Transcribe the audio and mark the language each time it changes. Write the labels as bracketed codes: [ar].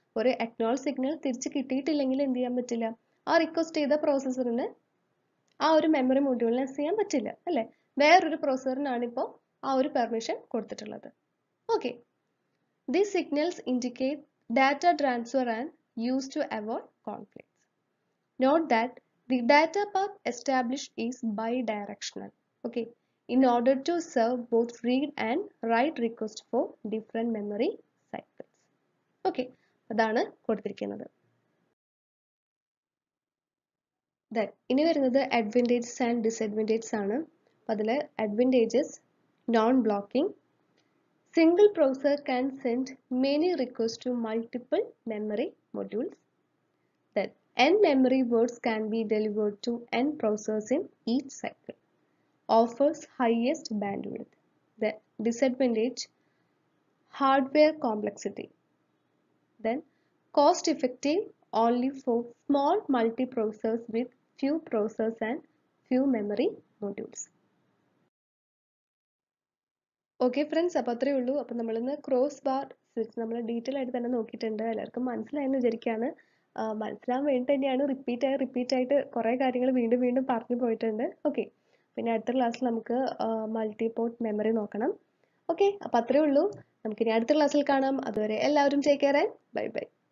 [ml] ഒരു acknowledge signal തിരിച്ച് കിട്ടിയിട്ടില്ലെങ്കിൽ എന്ത് ചെയ്യാൻ പറ്റില്ല, ആ റിക്വസ്റ്റ് ചെയ്ത പ്രോസസറിന് ആ ഒരു മെമ്മറി മൊഡ്യൂളിനെ അക്സസ് ചെയ്യാൻ പറ്റില്ല അല്ലേ. വേറൊരു പ്രോസസറിനാണ് ഇപ്പോൾ ആ ഒരു പെർമിഷൻ കൊടുത്തിട്ടുള്ളത്. [en] Okay, these signals indicate data transfer and use to avoid conflict. Note that the data path established is bidirectional. Okay, in order to serve both read and write requests for different memory cycles. [ml] Okay, അതാണ് കൊടുത്തിരിക്കുന്നത്. Then ഇനി വരുന്നത് advantages and disadvantages ആണ്. അപ്പോൾ അതിൽ [en] Advantages, non blocking, single processor can send many requests to multiple memory modules. Then n memory words can be delivered to n processors in each cycle. Offers highest bandwidth. The disadvantage, hardware complexity. Then cost effective only for small multiprocessors with few processors and few memory modules. [ml] Okay friends, അപ്പോൾ അത്രയേ ഉള്ളൂ. അപ്പോൾ നമ്മളിന്ന് cross bar switch നമ്മൾ detail ആയിട്ട് തന്നെ നോക്കിയിട്ടുണ്ട്. എല്ലാവർക്കും മനസ്സിലായെന്ന് വിചാരിക്കുകയാണ്. മനസ്സിലാവാൻ വേണ്ടി തന്നെയാണ് റിപ്പീറ്റ് ആയിട്ട് കുറേ കാര്യങ്ങൾ വീണ്ടും വീണ്ടും പറഞ്ഞു പോയിട്ടുണ്ട്. ഓക്കെ, പിന്നെ അടുത്ത ക്ലാസ്സിൽ നമുക്ക് മൾട്ടി പോർട്ട് മെമ്മറി നോക്കണം. ഓക്കെ, അപ്പോൾ അത്രയേ ഉള്ളൂ. നമുക്കിനി അടുത്ത ക്ലാസ്സിൽ കാണാം. അതുവരെ എല്ലാവരും [en] Take care and bye bye.